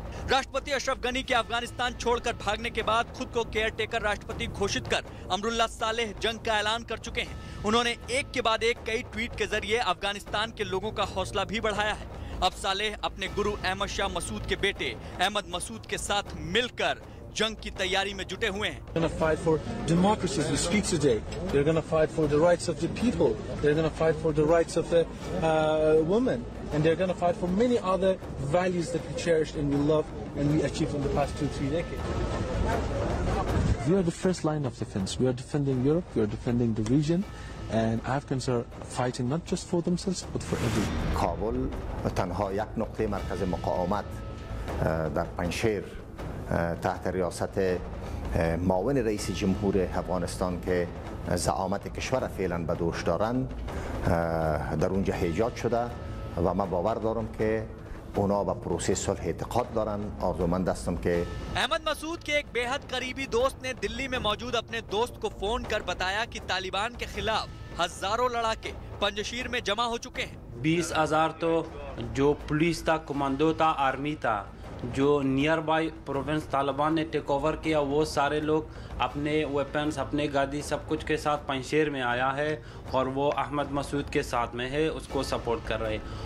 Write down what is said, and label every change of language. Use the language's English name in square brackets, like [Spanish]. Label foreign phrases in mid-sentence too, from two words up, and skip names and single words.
[Hindi] राष्ट्रपति अशरफ गनी के अफगानिस्तान छोड़कर भागने के बाद खुद को [English] care taker [Hindi] राष्ट्रपति घोषित कर अमरुल्लाह सालेह जंग का ऐलान कर चुके हैं। उन्होंने एक के बाद एक कई ट्वीट के जरिए अफगानिस्तान के लोगों का हौसला भी बढ़ाया है। अब सालेह अपने गुरु अहमद शाह मसूद के बेटे अहमद मसूद के साथ मिलकर जंग की तैयारी में जुटे हुए हैं। [English] They're going to fight for democracy as we speak today. They're going to fight for the rights of the people. They're going to fight for the rights of the women, and they're going to fight for many other values that we cherished and we love and we achieved in the past 2-3 decades. We are the first line of defense. We are defending Europe. We are defending the region, and Afghans are fighting not just for themselves but for everyone. [Persian] کابل تنها یک نقطه مرکز مقاومت در پنجشیر تحت ریاست معاون رئیس جمهور افغانستان که زعامت کشور فعلا به دوش دارند در اونجا ایجاد شده و من باور دارم که اونا به پروسه صلح اعتقاد دارن. آرزومند هستم که [Hindi] अहमद मसूद के एक बेहद करीबी दोस्त ने दिल्ली में मौजूद अपने दोस्त को फोन कर बताया कि तालिबान के खिलाफ हजारों लड़ाके पंजशीर में जमा हो चुके हैं। 20,000 तो जो पुलिस था, कमांडो था, आर्मी था, जो [English] near by province [Hindi] तालिबान ने [English] take over [Hindi] किया, वो सारे लोग अपने वेपन्स, अपने गाड़ी सब कुछ के साथ पंजशीर में आया है और वो अहमद मसूद के साथ में है, उसको सपोर्ट कर रहे हैं।